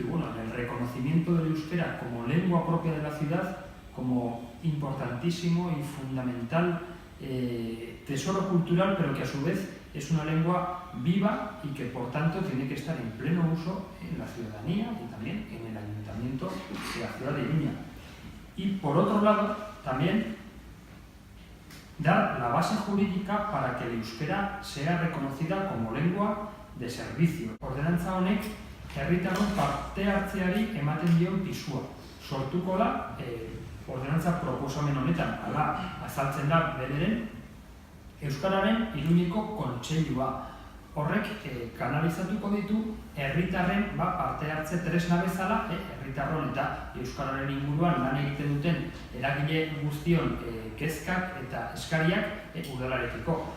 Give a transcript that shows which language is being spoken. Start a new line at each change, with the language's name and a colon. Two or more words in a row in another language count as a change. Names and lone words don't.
Spanish: Bueno, en el reconocimiento del euskera como lengua propia de la ciudad, como importantísimo y fundamental tesoro cultural, pero que a su vez es una lengua viva y que por tanto tiene que estar en pleno uso en la ciudadanía y también en el ayuntamiento de la ciudad de Iruña. Y por otro lado, también dar la base jurídica para que el euskera sea reconocida como lengua de servicio.
Basque: Ordenantza honek herritarron parte hartzeari ematen dion pisua. Sortuko da ordenantza proposamen honetan, hala azaltzen da bederen, euskararen Iruñeko kontseilua. Horrek kanalizatuko ditu herritarren parte hartze tresna bezala, herritarron eta euskararen inguruan lan egiten duten eragile guztion kezkak eta eskariak udalarekiko.